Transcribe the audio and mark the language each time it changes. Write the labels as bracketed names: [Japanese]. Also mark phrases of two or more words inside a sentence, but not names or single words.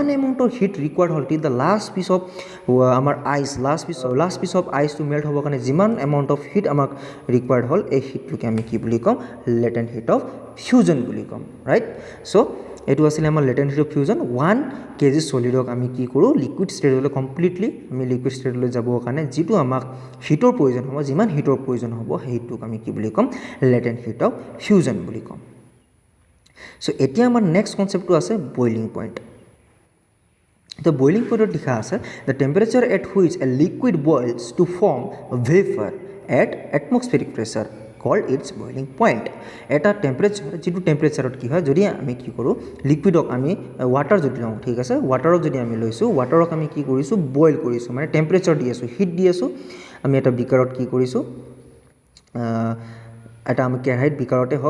[English] amount heat required [Assamese] হ'ল [English] till the last piece of [Assamese] আমাৰ আইচ [English] last piece of ice [Assamese] মেল্ট হ'বৰ কাৰণে যিমান [English] amount of heat [Assamese] আমাক ৰিকুৱাৰ্ড হ'ল এই হিটটোকে আমি কি বুলি ক'ম [English] latent heat of fusion [Assamese] বুলি ক'ম [English] right so' [Assamese] এইটো আছিলে আমাৰ [English] latent heat of fusion [Assamese] 1 kg চলিডক আমি কি কৰোঁ [English] liquid state [Assamese] কমপ্লিটলি আমি [English] liquid state [Assamese] যাবৰ কাৰণে যিটো আমাক হিটৰ প্ৰয়োজন হ'ব যিমান হিটৰ প্ৰয়োজন হ'ব সেই হিটটোক আমি কি বুলি ক'ম [English] latent heat of fusion [Assamese] বুলি ক'ম চ' এতিয়া আমাৰ [English] next concept [Assamese] আছে [English] boiling point The boiling point [Assamese] লিখা আছে [English] the temperature at which a liquid boils to form vapor at atmospheric pressure called its boiling point [Assamese] এটা টেম্পাৰেচাৰ যিটো টেম্পাৰেচাৰত কি হয় যদি আমি কি কৰোঁ লিকুইডক আমি ৱাটাৰ যদি লওঁ ঠিক আছে ৱাটাৰক যদি আমি লৈছোঁ ৱাটাৰক আমি কি কৰিছোঁ বইল কৰিছোঁ মানে টেম্পাৰেচাৰ দি আছোঁ হিট দি আছোঁ আমি এটা বিকাৰত কি কৰিছোঁ এটা আমি কেৰাহীত বিকাৰতে হওক